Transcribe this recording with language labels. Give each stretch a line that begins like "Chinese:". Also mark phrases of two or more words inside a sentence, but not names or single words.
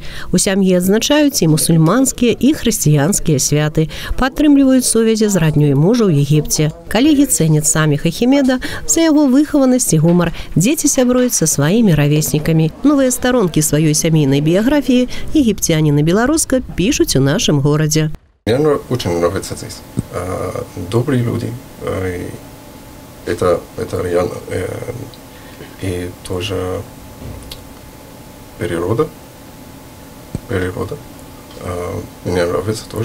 Belarusian: У сям'і адзначаюць і мусульманскія, і хрысціянскія святы, падтрымліваюць сувязі з раднёй мужа ў Егіпце. Калегі цэняць Саміх Ахімеда за яго выхаванасць і гумар. Дзеці сябруюць са сваімі равеснікамі. Новыя старонкі сваёй сямейнай біяграфіі егіпцяне на беларуска
Russian: пишут в нашем городе. Мне очень нравится здесь. Добрые люди. Это реально. И тоже природа. Мне нравится тоже.